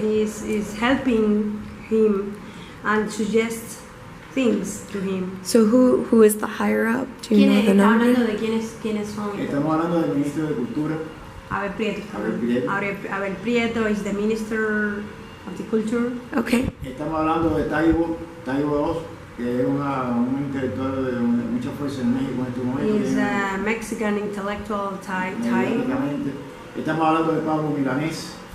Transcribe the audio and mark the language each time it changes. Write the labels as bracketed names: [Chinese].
[English] He's helping him and suggest things to him. So who is the higher up? Do you know the number? [Spanish] Hablando de quiénes son? Estamos hablando del ministro de Cultura. Abel Prieto. Abel Prieto. [English] Abel Prieto is the Minister of the Culture. Okay. [Spanish] Estamos hablando de Taibo II, que es un intelectual de mucha fuerza en México en este momento. [English] He's a Mexican intellectual Thai. [Spanish] Estamos hablando de Pablo Milanés.